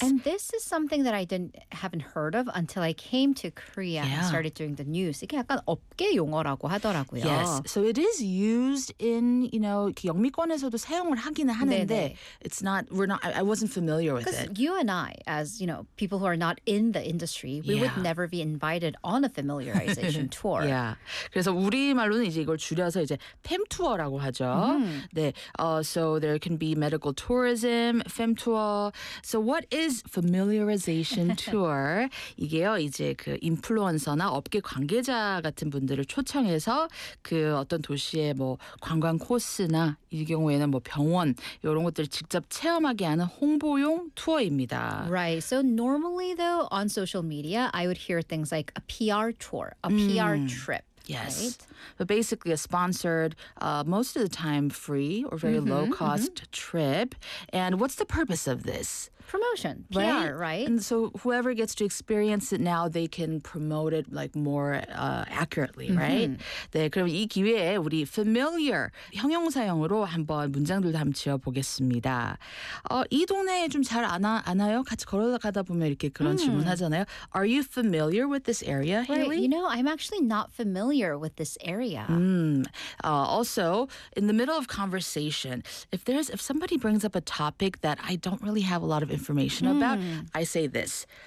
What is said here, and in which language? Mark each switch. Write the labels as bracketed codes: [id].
[en] And this is something that I haven't heard of until I came to Korea yeah. and started doing the news. [ko] 이게 약간 업계 용어라고 하더라고요. [en] Yes, so it is used in, you know, [ko] 영미권에서도 사용을 하기는 하는데 네네. [en] It's not, I wasn't familiar with it. Because you and I, as, you know, people who are not in the industry, we yeah. would never be invited on a familiarization tour. [ko] Yeah, 그래서 우리말로는 이제 이걸 줄여서 이제 팸투어라고 하죠. [en] Mm. 네, so there can be medical tourism, femtour. So what is familiarization tour? [ko] 이게요, 이제 그 인플루언서나 업계 관계자 같은 분들을 초청해서 그 어떤 도시의 뭐 관광 코스나 이 경우에는 뭐 병원 이런 것들을 직접 체험하게 하는 홍보용 투어입니다. [en] Right. So normally though on social media I would hear things like a PR tour, a PR trip. Yes, right. But basically a sponsored, most of the time free or very mm-hmm, low-cost mm-hmm. trip. And what's the purpose of this? Promotion, PR, right? And so whoever gets to experience it now, they can promote it like more accurately, mm-hmm. [ko] right? 네, 그럼 이 기회에 우리 familiar 형용사형으로 한번 문장들도 한번 지어보겠습니다. 이 동네에 좀 잘 아나요? 같이 걸어가다 보면 이렇게 그런 질문 하잖아요. [en] Are you familiar with this area, Haley? Right, you know, I'm actually not familiar with this area. Also, in the middle of conversation, if somebody brings up a topic that I don't really have a lot of information about, I say this.